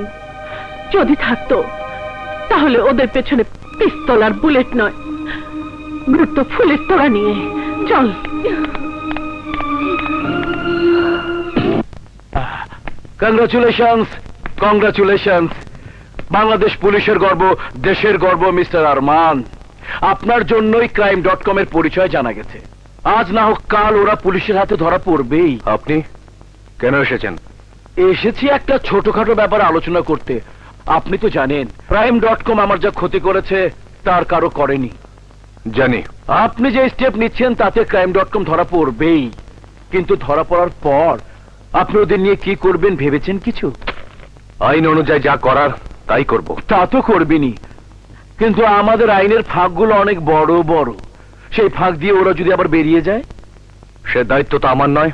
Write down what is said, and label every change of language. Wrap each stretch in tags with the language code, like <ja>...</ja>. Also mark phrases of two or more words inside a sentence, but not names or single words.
<bn>যদি থাকতো তাহলে ওদের পেছনে পিস্তল আর বুলেট নয়, গুরুত্ব ফুলের তোড়া নিয়ে চল।</bn> <en>Congratulations, congratulations.</en> <bn>বাংলাদেশ পুলিশের গর্ব, দেশের গর্ব মিস্টার আরমান। আপনার জন্যই crime.com এর পরিচয় জানা গেছে। আজ না হোক কাল ওরা পুলিশের হাতে ধরা পড়বেই। আপনি কেন এসেছেন? এসেছি একটা ছোটখাটো ব্যাপার আলোচনা করতে। আপনি তো জানেন crime.com আমার যা ক্ষতি করেছে তার কারো করেনি। জানি। আপনি যে স্টেপ নিচ্ছেন তাতে crime.com ধরা পড়বেই, কিন্তু ধরা পড়ার পর আপনি ওদের নিয়ে কি করবেন ভেবেছেন কিছু? আইন অনুযায়ী যা করার তাই করব। তা তো করবেনই, কিন্তু আমাদের আইনের ফাঁকগুলো অনেক বড় বড়। সেই ফাঁক দিয়ে ওরা যদি আবার বেরিয়ে যায়? সে দায়িত্ব তো আমার নয়।</bn>